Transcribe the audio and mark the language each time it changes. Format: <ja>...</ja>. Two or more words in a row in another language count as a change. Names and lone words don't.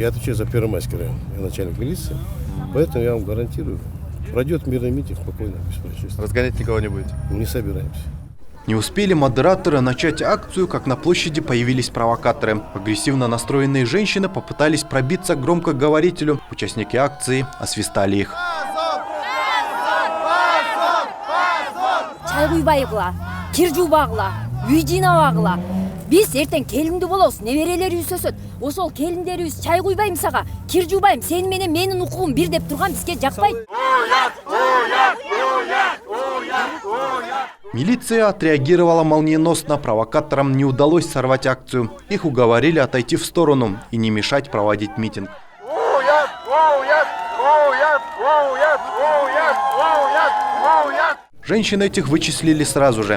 <ru>Я отвечаю за Первомайский район, я начальник милиции. Поэтому я вам гарантирую, пройдет мирный митинг спокойно, без происшествий. Разгонять никого не будете? Не собираемся. Не успели модераторы начать акцию, как на площади появились провокаторы. Агрессивно настроенные женщины попытались пробиться к громкоговорителю. Участники акции освистали их.</ru> <ky>Биз эртең келинди болобуз, неберелерибиз өсөт. Ошол келиндерибиз чай куйбайм сага, кир жубайм, сен менен менин укугум бир деп турган бизге жакпайт.</ky> <ru>Милиция отреагировала молниеносно. Провокаторам не удалось сорвать акцию. Их уговорили отойти в сторону и не мешать проводить митинг. Женщин этих вычислили сразу же.</ru>